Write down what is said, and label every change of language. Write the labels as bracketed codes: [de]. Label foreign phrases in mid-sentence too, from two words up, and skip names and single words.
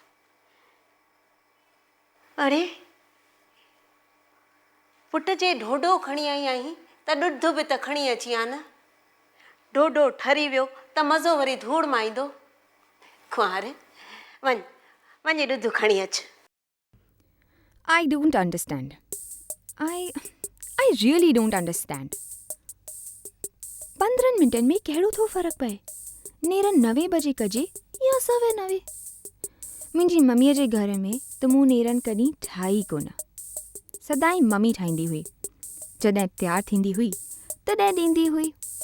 [sd] अरे पुट, जे ढोढो खणी आई आहीं त ॾुध बि त खणी अची आ न। ढोढो ठरी वियो त मज़ो वरी धूड़ मां ईंदो। कुंवार, वञ ॾुध खणी अच। [en] I don't understand. I really don't understand. [sd] 15 मिंटनि में कहिड़ो थो फ़र्क़ु पए? नेरनि 9 बजे कजे या 9:15? मुंहिंजी मम्मीअ जे घर में त मूं नेरनि कॾहिं ठाही कोन. सदाईं मम्मी ठाहींदी हुई. जॾहिं तयारु थींदी हुई तॾहिं ॾींदी हुई.